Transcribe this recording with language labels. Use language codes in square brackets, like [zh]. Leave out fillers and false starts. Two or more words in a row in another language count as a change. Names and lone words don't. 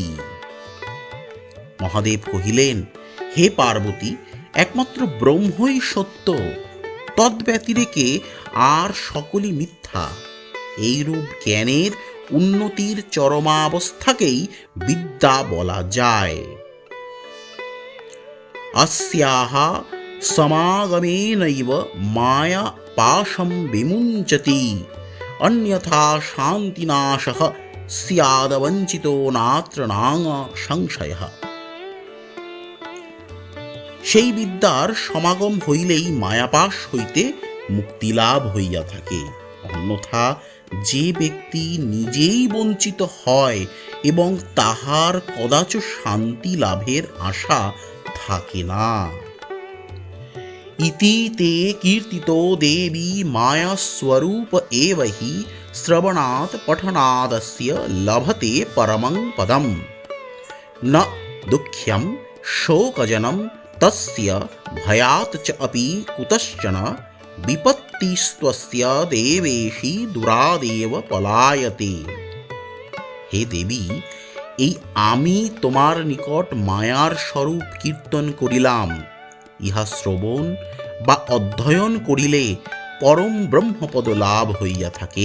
[bn] মহাদেব কহিলেন, হে পার্বতী, একমাত্র ব্রহ্মই সত্য, তদ্ব্যতিরেকে আর সকলই মিথ্যা। এইরূপ জ্ঞানের উন্নতির চরমাবস্থাকেই বিদ্যা বলা যায়। [sa] अस्याः समागमेनैव माया पाशं विमुञ्चति अन्यथा शान्तिनाशः स्यादवञ्चितो नात्र नाङ সংশয়ः। [bn] সেই বিদ্যার সমাগম হইলেই মায়াপাশ হইতে মুক্তিলাভ হইয়া থাকে, অন্যথা যে ব্যক্তি নিজেই বঞ্চিত হয় এবং তাহার কদাচ শান্তি লাভের আশা থাকে না। [sa] ইতি তে কীর্তিতো দেবী মায়া স্বরূপ এব হি শ্রবণাৎ পঠনাদস্য লভতে পরমং পদম ন দুঃখ্যম শোকজনম তস্য ভয়াৎ চ অপি কুতশ্চন বিপত্তিস্ত্বস্য দেবেশি দুরাদেব পলায়তে। [bn] হে দেবী, এই আমি তোমার নিকট মায়ার স্বরূপ কীর্তন করিলাম। ইহা শ্রবণ বা অধ্যয়ন করিলে পরম ব্রহ্মপদ লাভ হইয়া থাকে।